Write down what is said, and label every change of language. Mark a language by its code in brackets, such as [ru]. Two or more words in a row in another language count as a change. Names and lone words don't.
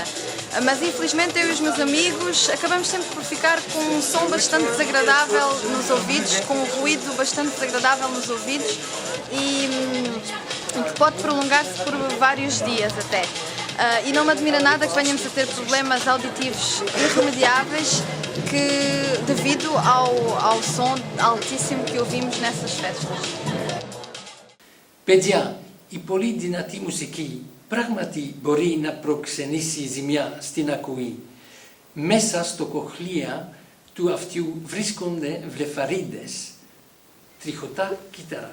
[pt] Mas infelizmente eu e os meus amigos acabamos sempre por ficar com um som bastante desagradável nos ouvidos, com um ruído bastante desagradável nos ouvidos e que pode prolongar-se por vários dias até. E não me admira nada que venhamos a ter problemas auditivos irremediáveis devido ao som altíssimo que ouvimos nessas festas. [el] Παιδιά, η πολύ δυνατή μουσική πράγματι μπορεί να προξενήσει ζημιά στην ακοή. Μέσα στο κοχλία του αυτιού βρίσκονται βλεφαρίδες, τριχωτά κύτταρα.